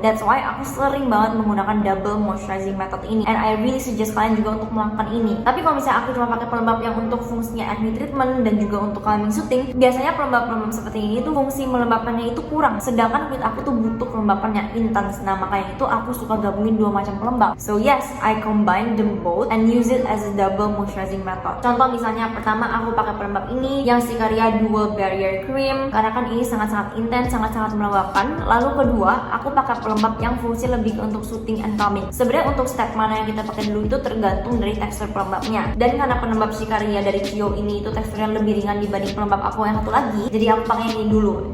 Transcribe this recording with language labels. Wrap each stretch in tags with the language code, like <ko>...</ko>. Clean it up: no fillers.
<en>That's why</en> <id>aku sering banget menggunakan double moisturizing method ini,</id> <en>and I really suggest</en> <id>kalian juga untuk melakukan ini. Tapi kalau misalnya aku cuma pakai pelembab yang untuk fungsinya acne treatment dan juga untuk calming soothing, biasanya pelembab-pelembab seperti ini tuh fungsi melembabkannya itu kurang, sedangkan kulit aku tuh butuh pelembapan yang intens. Nah makanya itu aku suka gabungin dua macam pelembab.</id> <en>So yes, I combine them both and use it as a double moisturizing method.</en> <id>Contoh misalnya pertama aku pakai pelembab ini yang Cicaria Dual Barrier Cream karena kan ini sangat-sangat intens, sangat-sangat melembabkan. Lalu kedua, aku pakai pelembab yang fungsi lebih untuk</id> <en>soothing and calming.</en> <id>Sebenarnya untuk step mana yang kita pakai dulu itu tergantung dari tekstur pelembabnya. Dan karena pelembab Cicaria dari Cio ini itu teksturnya lebih ringan dibanding pelembab aku yang satu lagi, jadi aku pakai ini dulu.</id>